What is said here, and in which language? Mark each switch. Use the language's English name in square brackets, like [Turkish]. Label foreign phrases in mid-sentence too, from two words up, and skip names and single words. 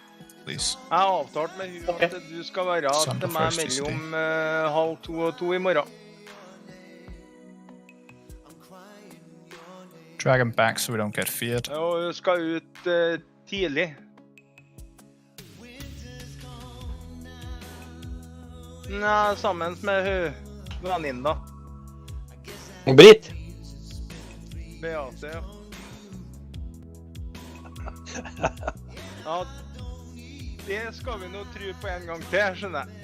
[English] Please. [Norwegian] Jeg har avtalt med hun at du skal være til meg mellom 1:30 og 2 i morgen. [English] Drag him back so we don't get feared. [Norwegian] Og hun skal ut tidlig. Nei, sammen med venninna. Britt? Beate, ja. Ja, det skal vi nå tro på en gang til, skjønner jeg.